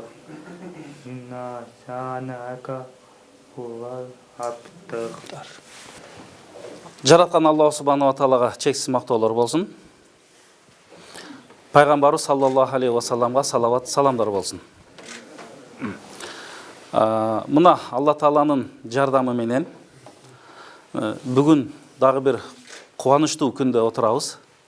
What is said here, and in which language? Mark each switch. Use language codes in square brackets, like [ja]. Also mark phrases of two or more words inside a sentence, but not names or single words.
[ar] إن شانئك هو الأبتر. [ky] Жараткан Аллах [ar] سبحانه وتعالى [ky] чексиз мактоолор болсун. Пайгамбарыбыз [ar] صلى الله عليه وسلم [ky] салават, саламдар болсун. Мына Алла тааланын жардамы менен бүгүн дагы бир кубанычтуу күндө отурабыз.